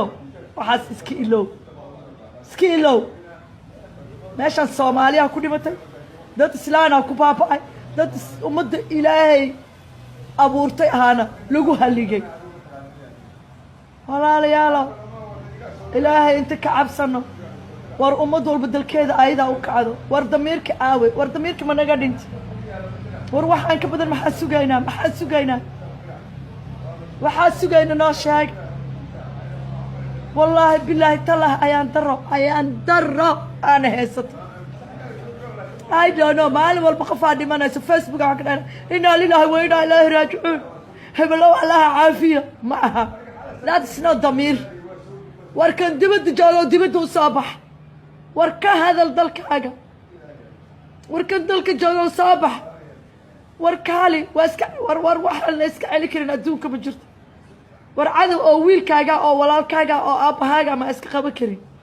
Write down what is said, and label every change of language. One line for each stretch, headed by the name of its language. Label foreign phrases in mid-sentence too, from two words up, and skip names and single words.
Somali: waxaas iska ilow meeshan Soomaaliya ku dhimatay dad islaana ku baaba'ay dad ummadda Ilaahay abuurtay ahaana lagu haligay walaalayaal ilaahay inta ka cabsano war ummad walba dalkeeda ayada u kacdo war damiirka aawe war damiirka ma naga dhinta war waxaan ka badan maxaa sugaynaa noo sheeg
Arabic: والله بالله تالله
Somali: ayaan daro aan haysato
English: I don't know
Somali: maalin walba qofaa dhimanayso Facebook waxaa ka dhahay
Arabic: إنا لله وإنا إليه راجعون
Somali: heblow allaha caafiya ma aha
English: that's not
Somali: damiir war kan dibadda joogo dibadda u soo bax war ka hadal dalkaaga war kan dalka joogo soo bax war kaali war waxaan la iska celi karin adduunka ma jirto war cadow oo wiilkaaga oo walaalkaaga oo aabbahaaga ma iska qaban karin